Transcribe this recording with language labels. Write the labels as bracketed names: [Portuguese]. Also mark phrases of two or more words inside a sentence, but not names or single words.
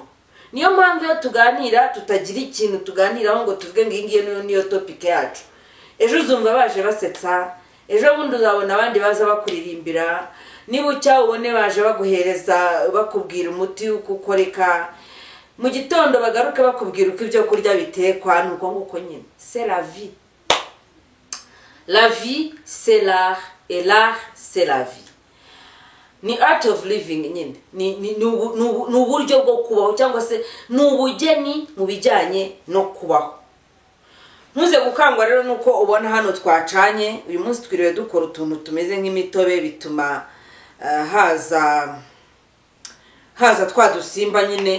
[Kinyarwanda] Niyo mpamvu iyo tuganira tutagira ikintu tuganiraho ngo tuvuge ngo iyi ngiyi niyo topic yacu. Ejo uzumva baje basetsa, ejo bundi uzabona abandi baza bakuririmbira, niba ucya ubone baje baguhereza bakubwira umuti ukoreka, mu gitondo bagaruke bakubwira uko ibyo kurya bitekwa, nuko nguko nyine. [French] C'est la vie. La vie c'est l'art, et l'art c'est la vie. [Kinyarwanda] Ni [English] art of living [Kinyarwanda] nyine, ni uburyo bwo kubaho, cyangwa se ni ubugeni mu bijyanye no kubaho. Ntuze gukangwa rero nuko ubona hano twacanye. Uyu munsi twiriwe dukora utuntu tumeze nk'imitobe, bituma haza twadusimba nyine.